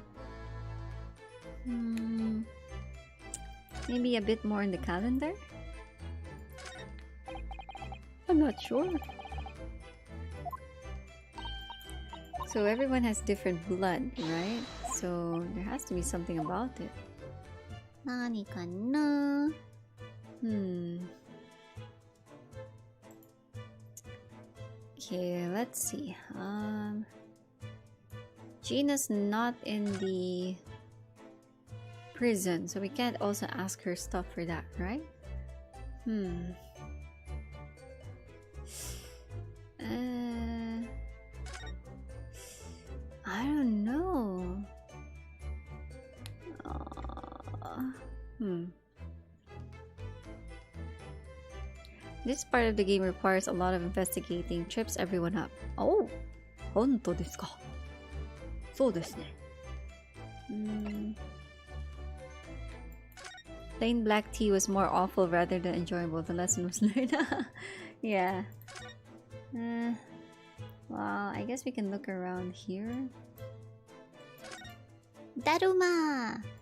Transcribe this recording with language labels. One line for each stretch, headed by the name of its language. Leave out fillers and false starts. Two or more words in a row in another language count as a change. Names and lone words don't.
English: Maybe a bit more in the calendar? I'm not sure. So everyone has different blood, right? So there has to be something about it.
Japanese: Nani ka na?
English: Okay, let's see. Gina's not in the prison, so we can't also ask her stuff for that, right? I don't know. This part of the game requires a lot of investigating, trips everyone up.
Japanese: Oh! 本当ですか? そうですね.
English: Plain black tea was more awful rather than enjoyable. The lesson was learned. Yeah. Well, I guess we can look around here. Daruma!